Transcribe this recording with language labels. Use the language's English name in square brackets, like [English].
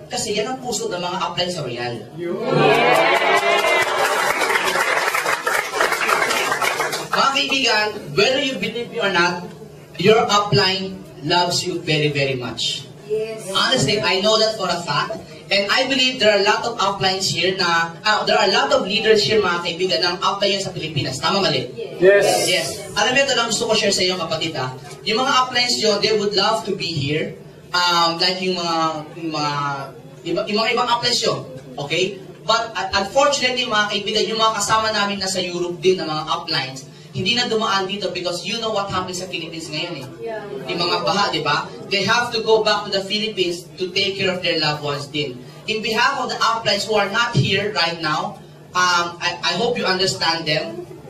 [Filipino] Kasi yan ang puso ng mga upline sa Royal. Mga kaibigan, [English] whether you believe me or not, your upline loves you very, very much. Yes. Honestly, I know that for a fact. And I believe there are a lot of uplines here na, there are a lot of leaders here, [Filipino] mga kaibigan, ng upline sa Pilipinas. Tama mali? [English] Yes. Yes. [Filipino] Alam mo, ito lang gusto ko share sa inyo, kapatid, ha? Yung mga uplines nyo, [English] they would love to be here. [Filipino] Like yung mga ibang uplines nyo. Okay? [English] But unfortunately, [Filipino] mga kaibigan, yung mga kasama namin nasa Europe din na mga uplines, hindi na dumaan dito [English] because you know what happens [Filipino] sa Philippines ngayon eh. Yung mga baha, di ba? [English] They have to go back to the Philippines to take care of their loved ones din. In behalf of the uplines who are not here right now, I hope you understand them.